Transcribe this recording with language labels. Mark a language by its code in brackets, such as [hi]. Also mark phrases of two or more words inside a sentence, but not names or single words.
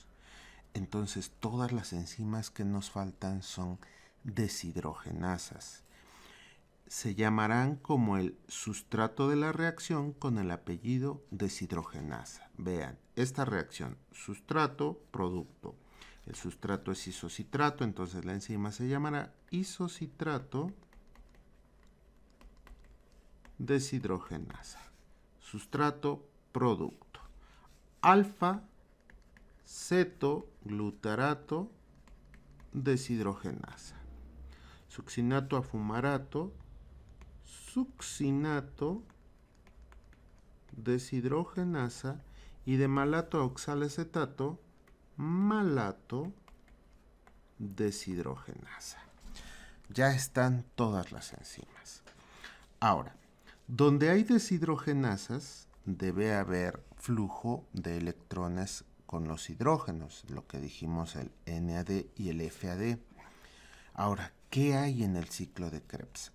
[es] Entonces, todas las enzimas que nos faltan son deshidrogenasas. Se llamarán como el sustrato de la reacción con el apellido deshidrogenasa. Vean, esta reacción, sustrato, producto. El sustrato es isocitrato, entonces la enzima se llamará isocitrato deshidrogenasa. Sustrato, producto. Alfa, cetoglutarato deshidrogenasa. Succinato a fumarato, succinato deshidrogenasa, y de malato a oxalacetato, malato deshidrogenasa. Ya están todas las enzimas. Ahora, donde hay deshidrogenasas, debe haber flujo de electrones con los hidrógenos, lo que dijimos el NAD y el FAD. Ahora, ¿qué hay en el ciclo de Krebs?